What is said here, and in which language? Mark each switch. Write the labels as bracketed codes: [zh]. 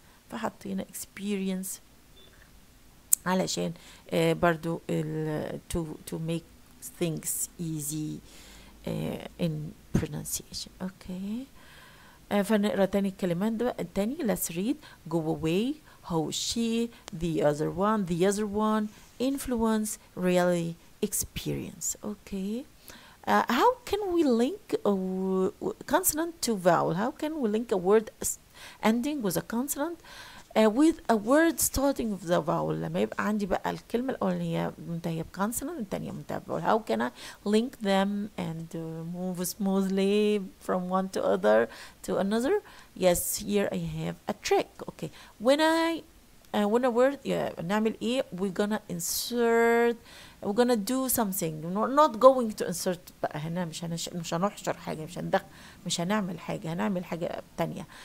[ar] فحطينا experience علشان برضو [en] to make things easy in pronunciation. [ar] Okay, فنقرا تاني الكلمات ده التاني. [en] let's read. go away, how, she, the other one, influence, reality, experience. Okay, how can we link a consonant to vowel? How can we link a word ending with a consonant with a word starting with the vowel؟ [ar] لما يبقى عندي بقى الكلمة الأولانية منتهية بكونسونانت التانية منتهية بvowel. [en] How can I link them and move smoothly from one to another? Yes, here I have a trick. Okay, when a word [ar] نعمل ايه؟ [en] we're gonna insert, we're gonna do something. We're not going to insert [ar] بقى هنا، مش هنحشر حاجة، مش هنعمل حاجة، هنعمل حاجة تانية.